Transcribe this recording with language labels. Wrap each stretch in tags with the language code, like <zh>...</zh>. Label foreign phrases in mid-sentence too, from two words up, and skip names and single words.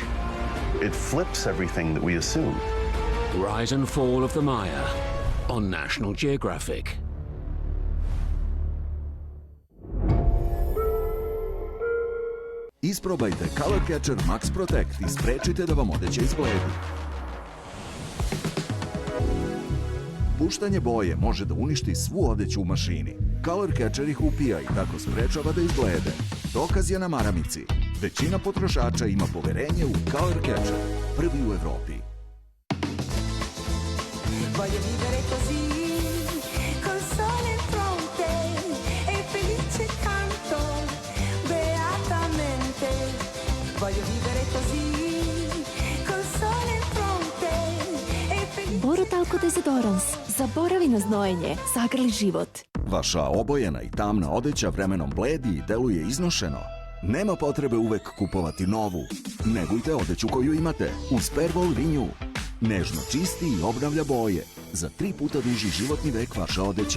<en>It flips everything that we assumed. Rise and Fall of the Maya on National Geographic.</en> <sr>Isprobajte Color Catcher Max Protect i sprečite da vam odeća izbledi. Puštanje boje može da uništi svu odeću u mašini. Color Catcher ih upija i tako sprečava da izblede. Dokaz je na maramici. Većina potrošača ima poverenje u Color Catcher, prvi u Evropi.</sr> <it>Voglio vivere così, col sole in fronte e felice canto beatamente. Voglio vivere così, col sole in fronte e felice.</it> <sr>Borotalco Desodorans. Zaboravi na znojenje, zagrli život. Vaša obojena i tamna odeća vremenom bledi i deluje iznošeno. Nema potrebe uvek kupovati novu. Negujte odeću koju imate uz Pervol Renew. Nežno čisti i obnavlja boje. Za 3 puta duži životni vek vaše odeće.</sr>